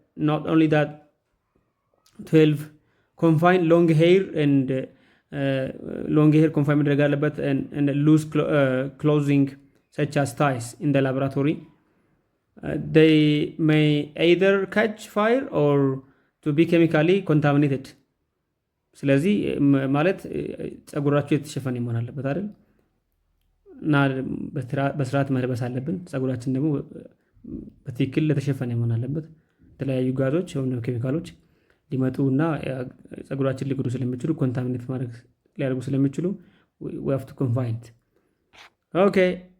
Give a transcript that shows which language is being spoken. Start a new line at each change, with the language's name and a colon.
English: not only that 12 confine long hair and long hair confine
Amharic: መደረግ አለበት
English: and loose clothing such as ties in the laboratory. They may either catch fire or to be chemically contaminated.
Amharic: ስለዚህ ማለት ጸጉራችሁ የተሸፈነ መሆን አለበት አይደል? እና በስርዓት መልበስ አለብን። ጸጉራችን ደግሞ በትክክል ለተሸፈነ መሆን አለበት። የተለያዩ ጋዞች ወይም ኬሚካሎች ሊመጡና ጸጉራችን ሊጎዱ ስለሚችሉ ኮንታሚኔት ማድረግ ሊያደርጉ ስለሚችሉ
English: we have to confine. Okay.